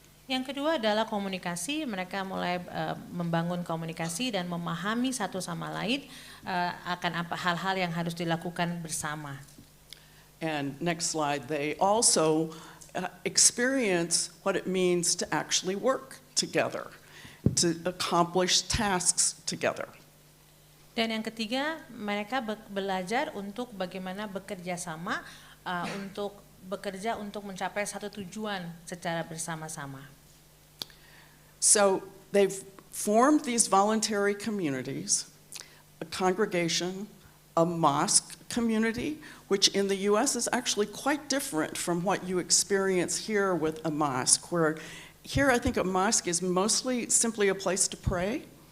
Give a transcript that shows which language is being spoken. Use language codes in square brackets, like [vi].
[id] Yang kedua adalah komunikasi. Mereka mulai membangun komunikasi dan memahami satu sama lain akan apa hal-hal yang harus dilakukan bersama. [en] And next slide, they also experience what it means to actually work together, to accomplish tasks together. [id] Dan yang ketiga, mereka belajar untuk bagaimana bekerja sama untuk bekerja untuk mencapai satu tujuan secara bersama-sama. [en] So they've formed these voluntary communities, a congregation, a mosque community, which in the US is actually quite different from what you experience here with a mosque, where here I think a mosque is mostly simply a place to pray.